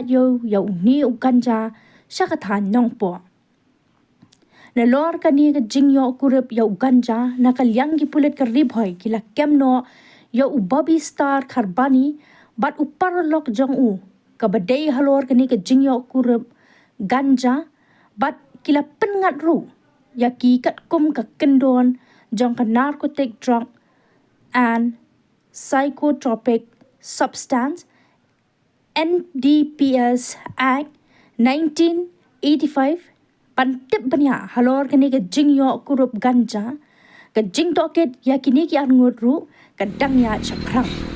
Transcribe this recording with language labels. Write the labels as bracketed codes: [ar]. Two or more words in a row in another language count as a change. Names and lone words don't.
[kha] yo ni u Ganja shakatha nyongpo na lor kani ka jingyo kurup yo Ganja na ka liang ki Pulit ka Ri Bhoi kila kemno yo u Bobby Star Karbani bat u parlok jong u ka badai halor kani ka jingyo kurup Ganja bat kila pengat ru ya ki kat kum ka kendon jong ka [en] narcotic drug and psychotropic substance [kha] NDPS Act 1985 pantip banya halor kani ka jingyo kurup Ganja ka jing toket ya kini ki arngut ru ka dangya chakrang